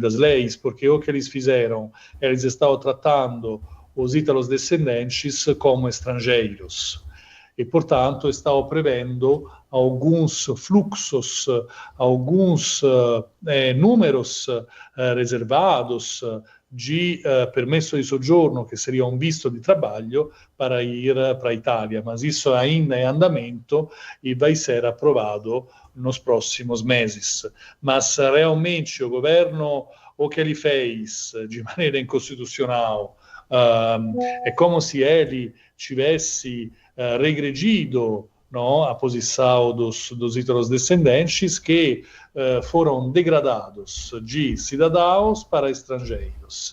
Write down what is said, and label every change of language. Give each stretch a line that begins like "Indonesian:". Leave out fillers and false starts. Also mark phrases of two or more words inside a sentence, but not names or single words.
Portuguese: das leis, porque o que eles fizeram, eles estavam tratando os ítalos descendentes como estrangeiros e, portanto, estavam prevendo alguns fluxos, alguns números reservados de
Italian: permesso di soggiorno,
Portuguese: che seria un visto di trabalho para ir para a Itália, mas isso ainda é andamento e vai ser aprovado nos próximos meses. Mas realmente o governo, o que ele fez de maneira inconstitucional, é como se ele tivesse regredido a posição dos ítalos descendentes que foram degradados de cidadãos para estrangeiros.